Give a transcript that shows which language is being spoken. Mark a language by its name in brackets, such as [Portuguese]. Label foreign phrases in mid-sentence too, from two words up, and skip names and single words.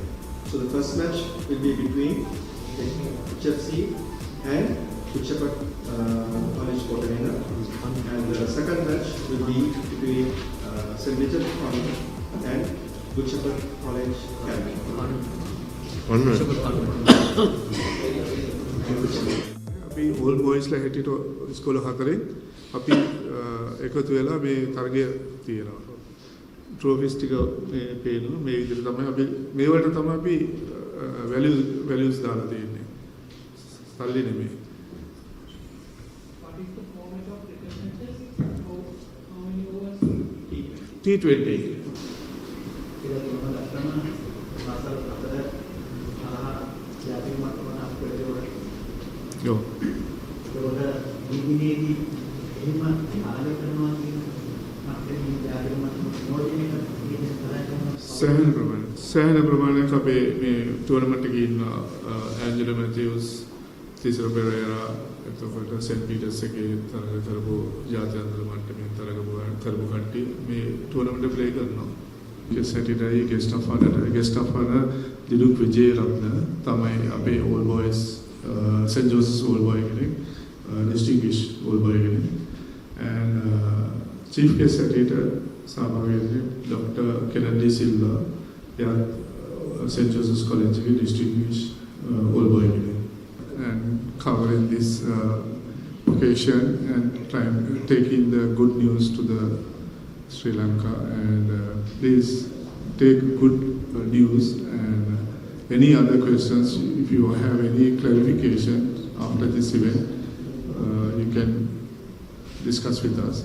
[English] So the first match will be between HFC and Good Shepherd College, Kodingalle. And the second match will be between St. Bridget's College and Good Shepherd College, Kandy. One minute. [Sinhala] අපි [English] Old Boys [Sinhala] හැටියට ඉස්කෝල හතරේ අපි එකතු වෙලා මේ තරගය තියෙනවා. ට්‍රොෆිස් ටික මේ පේනවා. මේ විදිහට තමයි අපි මේවට තමයි අපි වැලියුස් දාලා තියෙන්නේ. සල්ලි නෙමෙයි. [English] What is the format of representatives? How many overs? [Sinhala] T20. ඔව්. සෑහෙන ප්‍රමාණයක් අපේ මේ ටූර්නමන්ට් එකේ ඉන්න ඇන්ජලෝ මැතිව්ස්, තිසර පෙරේරා, එතකොට සෙන්ට් පීටර්ස් එකේ තරග කරපු ජාත්‍යන්තර මට්ටමේ තරග කරපු කට්ටිය මේ ටූර්නමන්ට් එක ප්ලේ කරනවා. [English] Saturday guest of honour [Sinhala] දිලුක් විජේරත්න තමයි අපේ [English] Old Boys [Sinhala] St. [English] Joseph's Old Boy කෙනෙක්, distinguished Old Boy කෙනෙක්. And chief guest editor [Sinhala] සහභාගී වෙන්නේ [English] Dr. Kenneth D. Silva, St. Joseph's College එකේ distinguished Old Boy කෙනෙක්. And covering this occasion and taking the good news to the Sri Lanka, and please take good news, and any other questions, if you have any clarification after this event, you can discuss with us.